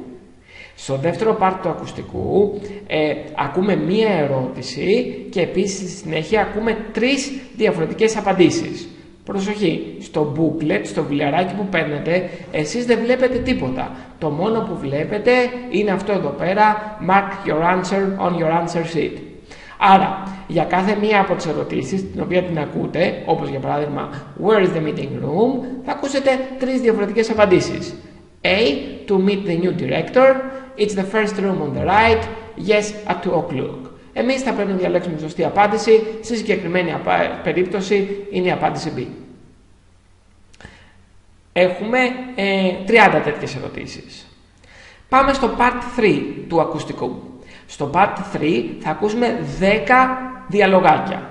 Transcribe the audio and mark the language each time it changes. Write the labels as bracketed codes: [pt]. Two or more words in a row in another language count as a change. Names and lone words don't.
[el] Στο δεύτερο part του ακουστικού ακούμε μία ερώτηση και επίσης στη συνέχεια ακούμε 3 διαφορετικές απαντήσεις. Προσοχή, στο booklet, στο βιβλιαράκι που παίρνετε, εσείς δεν βλέπετε τίποτα. Το μόνο που βλέπετε είναι αυτό εδώ πέρα, [en] mark your answer on your answer sheet. [el] Άρα, για κάθε μία από τις ερωτήσεις, την οποία την ακούτε, όπως για παράδειγμα [en] where is the meeting room, [el] θα ακούσετε 3 διαφορετικές απαντήσεις. [en] A. To meet the new director. It's the first room on the right. Yes, at 2 o'clock. [el] Εμείς θα πρέπει να διαλέξουμε τη σωστή απάντηση. Στη συγκεκριμένη περίπτωση είναι η απάντηση B. Έχουμε 30 τέτοιες ερωτήσεις. Πάμε στο Part 3 του ακουστικού. Στο Part 3 θα ακούσουμε 10 διαλογάκια.